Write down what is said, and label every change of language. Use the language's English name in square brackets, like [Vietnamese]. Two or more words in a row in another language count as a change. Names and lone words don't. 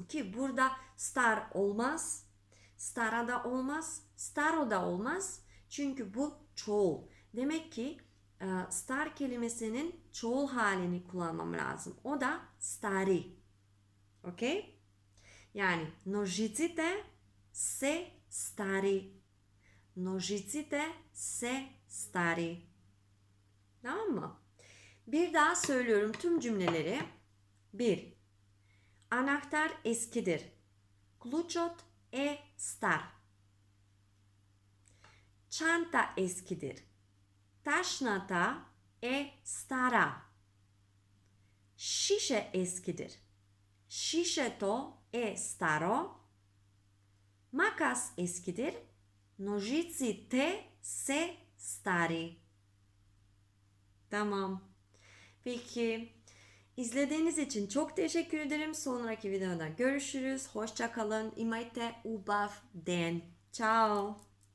[Turkish] Ki burada star olmaz, stara da olmaz, staro da olmaz. Çünkü bu çoğul. Demek ki star kelimesinin çoğul halini kullanmam lazım. O da stari. Okey? Yani [Macedonian] ножиците се стари. Ножиците се стари. [Turkish] Tamam mı? Bir daha söylüyorum tüm cümleleri. 1. Anahtar eskidir. [Macedonian] Клучот е стар. [Turkish] Çanta eskidir. [Macedonian] Ташната е стара. [Turkish] Šiše eskidir. [Macedonian] Шишето е старо. [Turkish] Makas eskidir. [Macedonian] Ножиците се стари. [Turkish] Tamam. Peki. İzlediğiniz için çok teşekkür ederim. Sonraki videoda görüşürüz. Hoşça kalın. [Macedonian] Имајте убав ден. Ciao.